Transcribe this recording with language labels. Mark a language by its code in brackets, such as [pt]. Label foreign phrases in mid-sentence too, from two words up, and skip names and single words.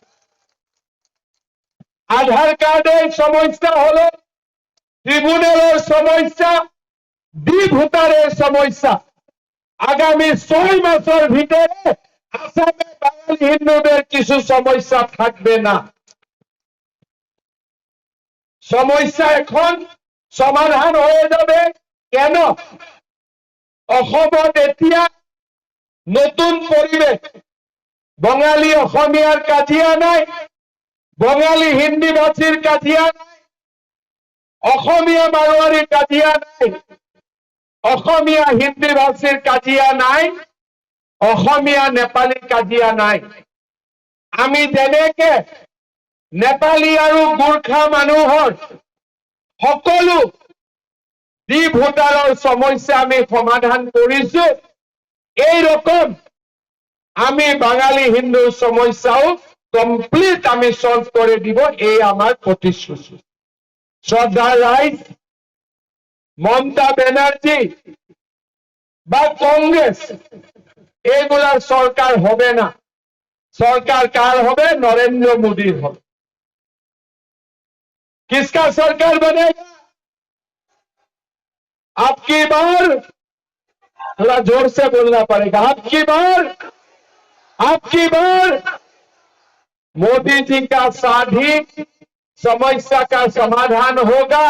[bn] আধার কার্ডের সমস্যা হলো, ট্রিব্যুনালের সমস্যা, ডি ভোটারের সমস্যা আগামী 6 মাসের ভিতরে আসামে বাঙালি হিন্দুদের কিছু সমস্যা থাকবে না। সমস্যা এখন সমাধান হয়ে যাবে। কেন? [as] অসমত এতিয়া নতুন পরিবেশ। বঙালী অসমীয়ার কাজিয়া নাই, বঙালী হিন্দি ভাষীর কাজিয়া নাই, অসমীয়া মারোয়ারির কাজিয়া নাই, অসমীয়া হিন্দি ভাষীর কাজিয়া নাই, অসমীয়া নেপালীৰ কাজিয়া নাই। আমি যেনেকে নেপালী আৰু গোৰ্খা মানুহৰ সকলো ভোটাৰৰ সমস্যা আমি সমাধান কৰিছো, [bn] এই রকম আমি বাঙালি হিন্দুর সমস্যাও কমপ্লিট আমি সলভ করে দিব, এই আমার প্রতিশ্রুতি। শ্রদ্ধা রাইজ, মমতা ব্যানার্জি বা কংগ্রেস এগুলার সরকার হবে না। সরকার কার হবে? নরেন্দ্র মোদীর হবে। [hi] किसका सरकार बनेगा? आपकी बार, थोड़ा जोर से बोलना पड़ेगा, आपकी बार मोदी जी का साथ ही समस्या का समाधान होगा।